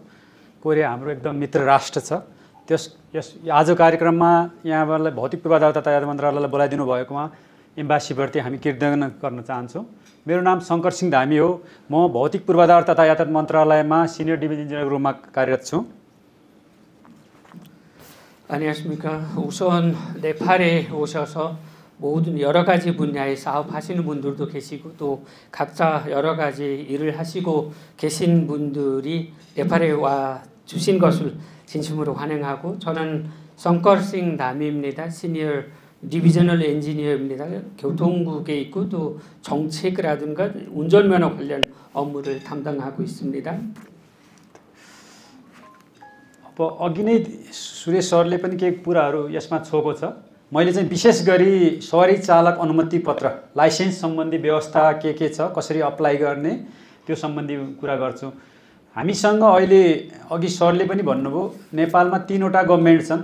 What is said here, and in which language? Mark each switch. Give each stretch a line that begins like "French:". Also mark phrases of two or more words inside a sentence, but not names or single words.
Nepali: कोरिया हाम्रो एकदम मित्र राष्ट्र छ। आज कार्यक्रममा यहाँहरुलाई भौतिक पूर्वाधार तथा यातायात मन्त्रालयलाई बोलाइदिनु भएकोमा एम्बासीप्रति हामी कृतज्ञता गर्न चाहन्छौं। मेरो नाम शंकर सिंह धामी हो। म भौतिक पूर्वाधार तथा यातायात मन्त्रालयमा
English: senior division engineerको
Nepali: रूपमा कार्यरत छु।
Korean: 안녕하십니까. 우선 네팔에 오셔서 모든 여러 가지 분야에 사업하시는 분들도 계시고 또 각자 여러 가지 일을 하시고 계신 분들이 네팔에 와 주신 것을 진심으로 환영하고, 저는 성커싱 다미입니다.
English: senior divisional engineer입니다.
Korean: 교통국에 있고 또 정책이라든가 운전면허 관련 업무를 담당하고 있습니다.
Nepali: अघि नै सुरेश सरले पनि केही कुराहरू यसमा छोको छ। मैले चाहिँ विशेष गरी सवारी चालक अनुमति पत्र लाइसेन्स सम्बन्धी व्यवस्था के छ, कसरी अप्लाई गर्ने त्यो सम्बन्धी कुरा गर्छु। हामीसँग अहिले अघि सरले पनि भन्नुभयो नेपालमा 3 वटा गभर्नमेन्ट छन्।